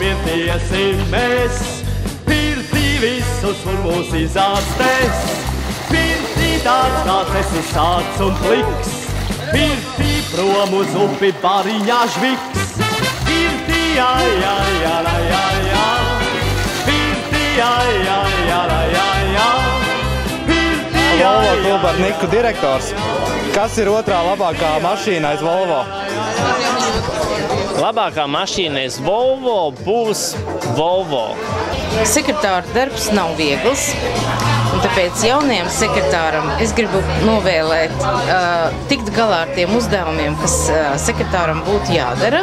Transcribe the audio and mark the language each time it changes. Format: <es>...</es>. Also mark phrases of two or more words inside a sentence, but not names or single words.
<lv>iesim mēs, pirtī visus un mūs izārstēs. Pirtī tāds kāds esi sāks un pliks, pirtī prom uz upi bariņā žviks. Pirtī, ai, ai, ai, ai, ai, ai, pirtī, ai, ai, ai, ai, ai, pirtī, ai, Volvo kluba ar Niku direktors. Kas ir otrā labākā mašīna aiz Volvo? Labākā mašīna aiz Volvo būs Volvo. Sekretāra darbs nav viegls, un tāpēc jaunajam sekretāram es gribu novēlēt tikt galā ar tiem uzdevumiem, kas sekretāram būtu jādara.</lv>